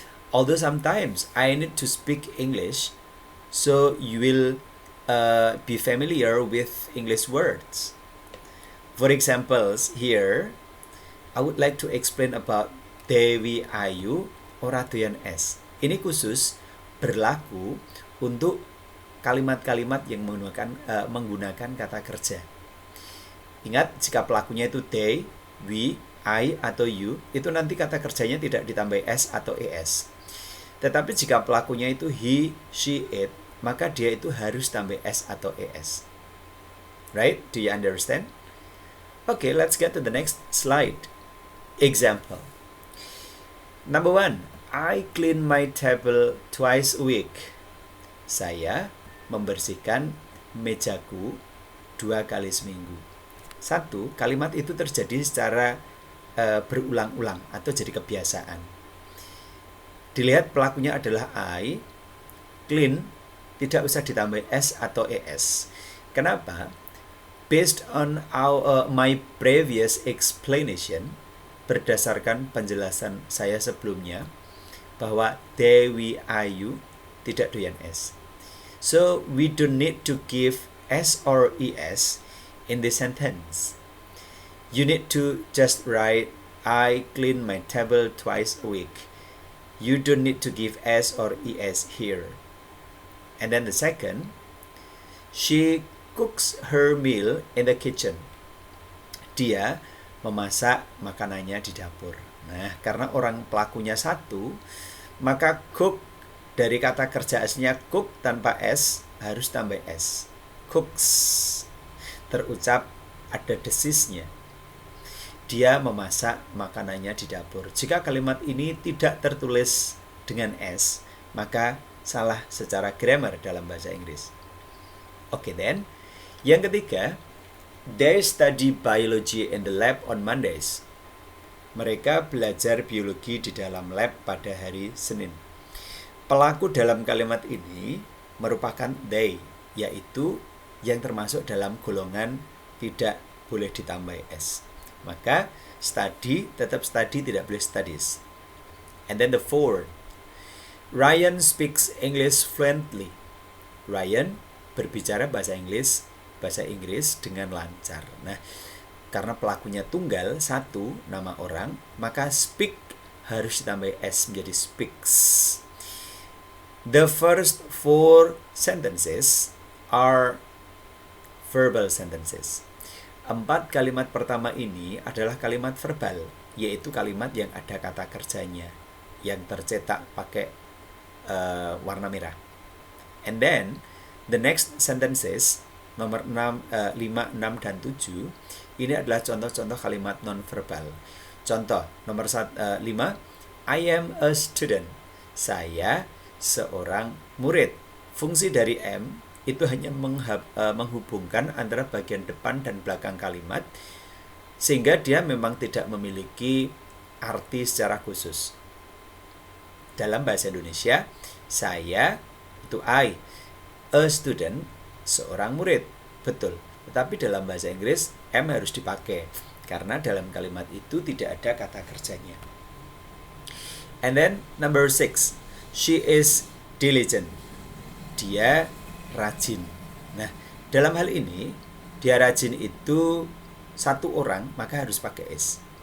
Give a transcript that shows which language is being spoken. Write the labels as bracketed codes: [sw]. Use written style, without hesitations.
[en] Although sometimes I need to speak English, so you will be familiar with English words. For examples here, I would like to explain about Dewi Ayu or Ratuyan S. [id] Ini khusus berlaku untuk kalimat-kalimat yang menggunakan kata kerja. Ingat, jika pelakunya itu they, we, I, atau you, itu nanti kata kerjanya tidak ditambah s atau es. Tetapi jika pelakunya itu he, she, it, maka dia itu harus tambah s atau es. [en] Right? Do you understand? Okay, let's get to the next slide. Example. Number 1, I clean my table twice a week. [id] Saya membersihkan mejaku 2 kali seminggu. 1, kalimat itu terjadi secara berulang-ulang atau jadi kebiasaan. Dilihat pelakunya adalah I, clean, tidak usah ditambah s atau es. Kenapa? [en] Based on my previous explanation, [id] berdasarkan penjelasan saya sebelumnya, bahwa Dewi Ayu tidak doyan es. [en] So, we don't need to give s or es in this sentence. You need to just write, I clean my table twice a week. You don't need to give s or es here. And then the second, she cooks her meal in the kitchen. [id] Dia memasak makanannya di dapur. Nah, karena orang pelakunya satu, maka cook dari kata kerja aslinya cook tanpa s harus tambah s. Cooks. Terucap ada desisnya. Dia memasak makanannya di dapur. Jika kalimat ini tidak tertulis dengan s, maka salah secara grammar dalam bahasa Inggris. [en] Oke, then. [id] Yang ketiga, [en] they study biology in the lab on Mondays. [id] Mereka belajar biologi di dalam lab pada hari Senin. Pelaku dalam kalimat ini merupakan they, yaitu yang termasuk dalam golongan tidak boleh ditambah s. Maka study tetap study, tidak boleh studies. [en] And then the fourth, Ryan speaks English fluently. [id] Ryan berbicara bahasa Inggris dengan lancar. Nah, karena pelakunya tunggal, satu, nama orang, maka speak harus ditambah s menjadi speaks. [en] The first 4 sentences are verbal sentences. [id] 4 kalimat pertama ini adalah kalimat verbal, yaitu kalimat yang ada kata kerjanya, yang tercetak pakai warna merah. [en] And then, the next sentences, [id] nomor 5, 6, dan 7, ini adalah contoh-contoh kalimat non-verbal. Contoh, nomor 5, [en] I am a student. [id] Saya seorang murid. Fungsi dari am itu hanya menghubungkan antara bagian depan dan belakang kalimat, sehingga dia memang tidak memiliki arti secara khusus. Dalam bahasa Indonesia, saya itu I, a student, seorang murid, betul. Tetapi dalam bahasa Inggris, am harus dipakai, karena dalam kalimat itu tidak ada kata kerjanya. [en] And then number 6, she is diligent. [id] Dia rajin. Nah, dalam hal ini, dia rajin itu satu orang, maka harus pakai is.